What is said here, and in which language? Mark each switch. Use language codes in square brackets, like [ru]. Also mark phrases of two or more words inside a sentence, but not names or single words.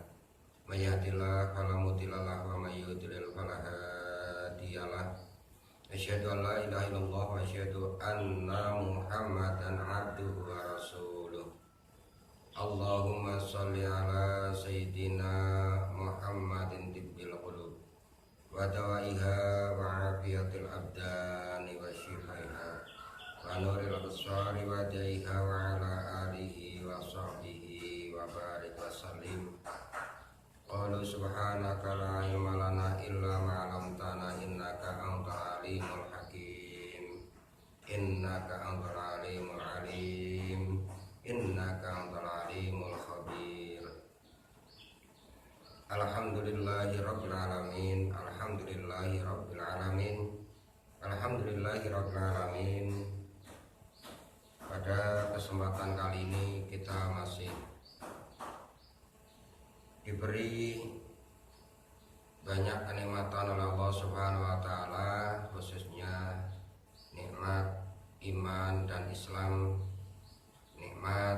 [ar] من يهده الله فلا مضل له ومن يضلل فلا هادي له. أشهد أن لا إله إلا الله وأشهد أن محمدا عبده ورسوله. اللهم صل على سيدنا محمد طب القلوب ودوائها وعافية الأبدان وشفائها ونور الأبصار وضيائها وعلى آله وصحبه وبارك وسلم. قالوا سبحانك لا علم لنا إلا ما علمتنا إنك أنت العليم الحكيم. إنك أنت العليم العليم. إنك أنت العليم الخبير. الحمد لله رب العالمين. الحمد لله رب العالمين. الحمد لله رب العالمين. [id] Pada kesempatan kali ini kita masih diberi banyak kenikmatan oleh Allah [ar] سبحانه وتعالى, [id] khususnya nikmat iman dan Islam, nikmat